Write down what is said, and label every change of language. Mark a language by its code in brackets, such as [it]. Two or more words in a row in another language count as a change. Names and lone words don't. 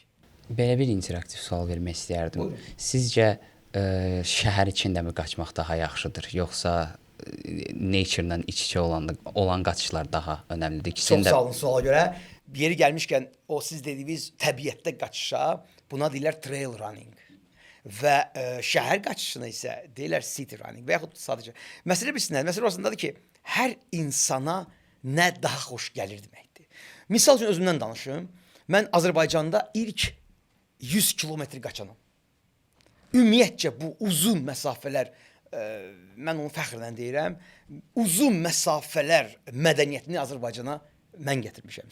[az] Belə bir interaktiv sual vermək istəyərdim. Buyurun. Sizcə şəhər içindəmi qaçmaq daha yaxşıdır, yoxsa nature-la iç-içə olan qaçışlar daha önəmlidir? Çox sağ olun suala görə. Yeri gəlmişkən o siz dediyiniz təbiətdə qaçışa buna deyirlər [en] trail running. [az] Və şəhər qaçışına isə deyirlər [en] city running [az] və yaxud sadəcə. Məsələ bilsinlər, məsələ orasındadır ki, hər insana nə daha xoş gəlir deməkdir. Misal üçün özümdən danışım. Mən Azərbaycanda ilk 100 kilometr qaçanam. Ümumiyyətcə bu uzun məsafələr, mən onu fəxrlə deyirəm, uzun məsafələr mədəniyyətini Azərbaycana mən gətirmişəm.